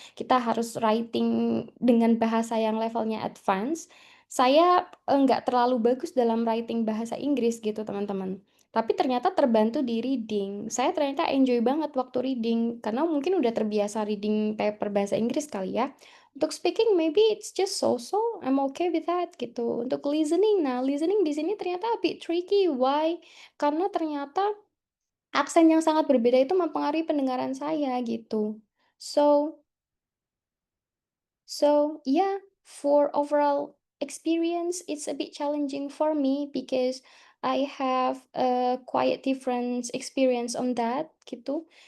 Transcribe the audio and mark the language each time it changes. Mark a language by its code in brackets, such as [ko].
[id] Kita harus writing dengan bahasa yang levelnya advance. Saya nggak terlalu bagus dalam writing bahasa Inggris gitu teman-teman. Tapi ternyata terbantu di reading. Saya ternyata enjoy banget waktu reading karena mungkin udah terbiasa reading paper bahasa Inggris kali ya. Untuk [en] speaking maybe it's just so-so, I'm okay with that gitu. [id] Untuk listening, nah listening di sini ternyata [en] a bit tricky. Why? [id] Karena ternyata aksen yang sangat berbeda itu mempengaruhi pendengaran saya gitu. [en] So So, yeah, for overall experience, it's a bit challenging for me because I have a quite different experience on that gitu.